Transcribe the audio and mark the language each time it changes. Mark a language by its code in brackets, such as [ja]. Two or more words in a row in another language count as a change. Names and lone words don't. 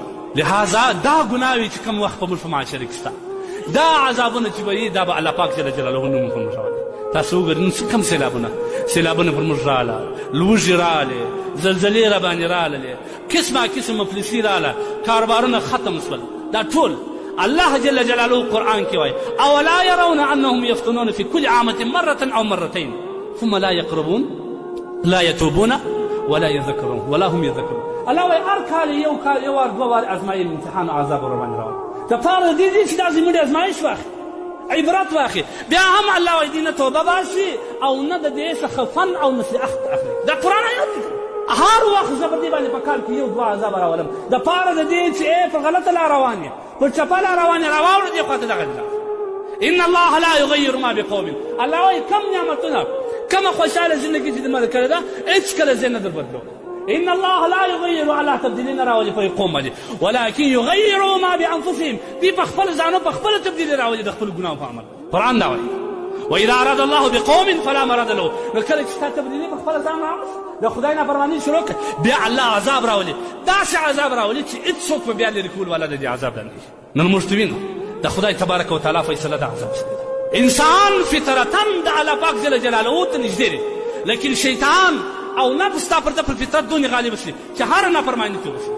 [ps] لهذا دا ګناه وي چې کوم وخت په موږ په معاشره کې شته دا عذابونه چې به وي دا به الله پاک جل جلاله نوم په موږ راولي. تاسو وګورئ نن کوم سیلابونه پر موږ راغله، لوږې راغلې، زلزلې را باندې راغللې، قسم مفلسي راغله، کاروبارونه ختم شول. دا ټول الله جل جلاله قرآن کې وایي [ar] اولا يرون انهم يفتنون في كل عامة مرة او مرتين ثم لا يقربون لا يتوبون ولا يذكرون ولا هم يذكرون. [ps] الله وایي هر کال یو وار دوه وار ازمایل امتحان او عذاب ور باندې راوړي. دپاره دې دي چې دا زموږ ازمایش واخلي عبرت واخلي. بیا هم الله وایي دې نه توبه باسي او نه د دې څخه فن او نصیحت اخلي. دا قرآن آیات دی. هر وخت زه په دې باندې په کال کې یو دوه عذاب راولم دپاره د دې چې په غلطه لار روان یې پر چپه لار روان یې راواوړه دې خواته دغه [ar] ان الله لا یغیر ما بقوم. [ps] الله وایي کم نعمتونه کومه خوشحاله زندګي چې دې ماته کړې ده هېڅکله زه نه در بدلوم. [ar] ان الله لا يغير [ps] الله تبديل نه راولي په قوم باندې [ar] ولكن يغيروا ما بانفسهم. [ps] دې په خپل ځانو په خپل تبديل راولي د خپل ګناو په عمل. قرآن دا وایي [ar] واذا اراد الله بقوم فلا مرد له. [ps] نو کله چې تا تبدیلي په خپل ځان راوړې د خدای نافرماني شروع کړه بیا الله عذاب راولي. داسې عذاب راولي چې هېڅوک په بیا لرې کول والا د دې عذاب نه وي. نن موږ ته وینو د خدای تبارک وتعالی فیصله د عذاب شوې ده. انسان فطرتا د الله پاک جل جلاله ته نږدې دی لیکن شیطان او نفس ستا پر د پر فطرت دونې غالب شي چې هر نافرماني ته وشي.